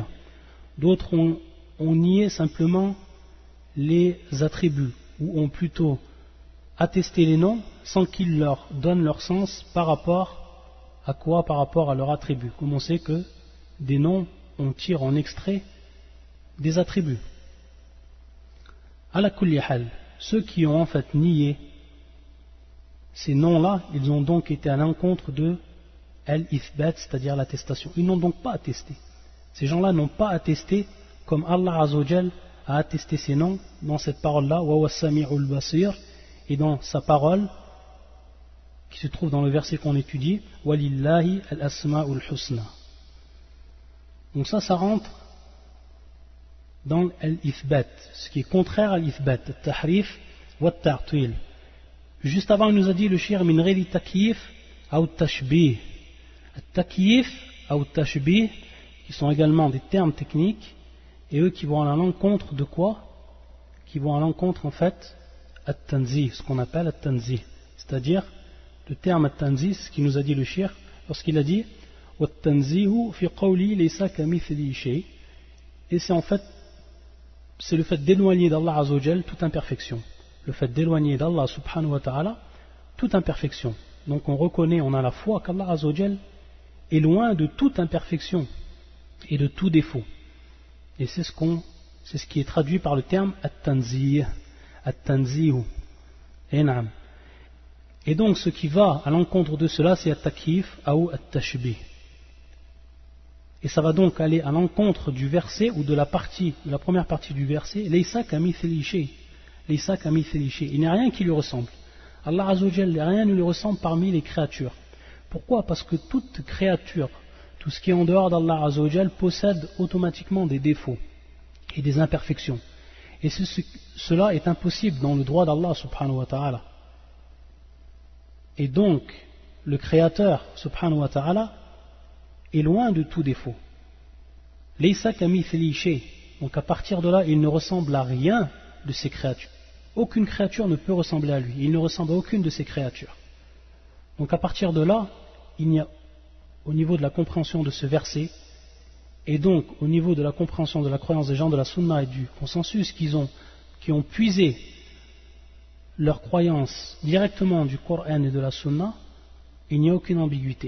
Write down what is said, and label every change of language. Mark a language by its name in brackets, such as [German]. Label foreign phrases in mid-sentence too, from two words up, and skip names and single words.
[French] D'autres ont nié simplement les attributs, ou ont plutôt attesté les noms sans qu'ils leur donnent leur sens par rapport à quoi? Par rapport à leur attribut. Comme on sait que des noms, on tire en extrait des attributs. [Arabic] Ala kulli hal, [French] ceux qui ont en fait nié ces noms-là, ils ont donc été à l'encontre de al-ithbat, c'est-à-dire l'attestation. Ils n'ont donc pas attesté. Ces gens-là n'ont pas attesté comme [Arabic] Allah Azza wa Jal [French] a attesté ces noms dans cette parole-là, [Arabic] wa huwa as-sami'ul basir, [French] et dans sa parole qui se trouve dans le verset qu'on étudie, [Arabic] walillahi al-asma'ul husna. [French] Donc ça rentre dans l'ithbat, ce qui est contraire à l'ithbat, [Arabic] al-tahrif wa al-ta'til. [French] Juste avant, il nous a dit le shir [Arabic] min ghayri takyif [French] ou tashbih. Al-takyif ou tashbih, qui sont également des termes techniques, et eux qui vont à l'encontre de quoi? Qui vont à l'encontre en fait at-tanzih, ce qu'on appelle at-tanzih. C'est-à-dire, le terme at-tanzih, ce qu'il nous a dit le shir, lorsqu'il a dit [Arabic] wa-tanzihu fi qawli laysa kamithlihi shay, [French] et c'est en fait, c'est le fait d'éloigner d' [Arabic] Allah Azza wa Jal [French] toute imperfection. Le fait d'éloigner d' [Arabic] Allah subhanahu wa ta'ala [French] toute imperfection. Donc on reconnaît, on a la foi qu' [Arabic] Allah Azza wa Jal [French] est loin de toute imperfection et de tout défaut. Et c'est ce qui est traduit par le terme [Arabic] at-tanzih, at-tanzihu. [French] Et donc ce qui va à l'encontre de cela, c'est at-takyif ou at-tashbih. Et ça va donc aller à l'encontre du verset ou de la première partie du verset, [Arabic] laysa kamithlihi shay. Laysa kamithlihi shay. [French] Il n'y a rien qui lui ressemble. [Arabic] Allah Azza wa Jal, [French] rien ne lui ressemble parmi les créatures. Pourquoi? Parce que toute créature, tout ce qui est en dehors d' [Arabic] Allah Azza wa Jal [French] possède automatiquement des défauts et des imperfections. Et cela est impossible dans le droit d' [Arabic] Allah subhanahu wa ta'ala. [French] Et donc, le Créateur [Arabic] subhanahu wa ta'ala [French] est loin de tout défaut. [Arabic] Laysa kamithlihi shay. [French] Donc à partir de là, il ne ressemble à rien de ces créatures. Aucune créature ne peut ressembler à lui. Il ne ressemble à aucune de ces créatures. Donc à partir de là, il n'y a, au niveau de la compréhension de ce verset, et donc au niveau de la compréhension de la croyance des gens de la Sunna et du consensus qui ont puisé leur croyance directement du Coran et de la Sunna, il n'y a aucune ambiguïté.